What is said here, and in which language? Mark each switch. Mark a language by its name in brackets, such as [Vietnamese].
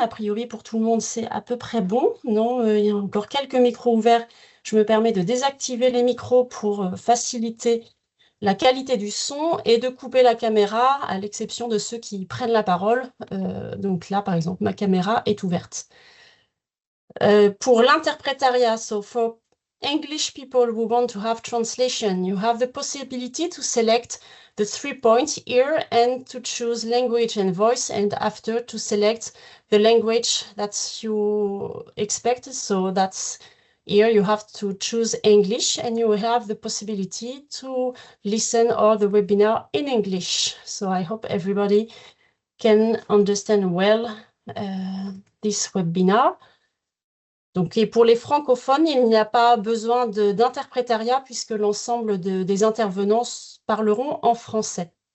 [French] A priori, pour tout le monde, c'est à peu près bon. Non, il y a encore quelques micros ouverts. Je me permets de désactiver les micros pour faciliter la qualité du son et de couper la caméra, à l'exception de ceux qui prennent la parole. Donc là, par exemple, ma caméra est ouverte. Pour l'interprétariat, [English] so for English people who want to have translation, you have the possibility to select the 3 points here and to choose language and voice, and after to select the language that you expect. So that's here you have to choose English and you have the possibility to listen all the webinar in English. So I hope everybody can understand well this webinar. [French] Donc, et pour les francophones, il n'y a pas besoin d'interprétariat puisque l'ensemble des intervenants parleront en français.